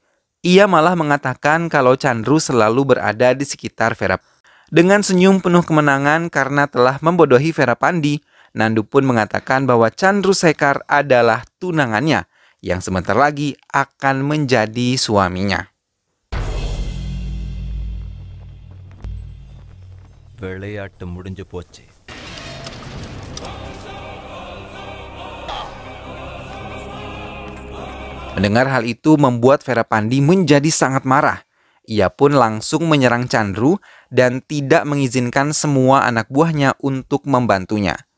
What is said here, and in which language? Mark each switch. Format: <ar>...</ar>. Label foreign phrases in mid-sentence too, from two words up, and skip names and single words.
<id>Ia malah mengatakan kalau Chandru selalu berada di sekitar Vera Pandi. Dengan senyum penuh kemenangan karena telah membodohi Vera Pandi, Nandu pun mengatakan bahwa Chandru Sekar adalah tunangannya yang sebentar lagi akan menjadi suaminya.</id> <ta>விளையாட்டு முடிஞ்சு போச்சு.</ta> <id>Mendengar hal itu membuat Vera Pandi menjadi sangat marah. Ia pun langsung menyerang Chandru dan tidak mengizinkan semua anak buahnya untuk membantunya.</id>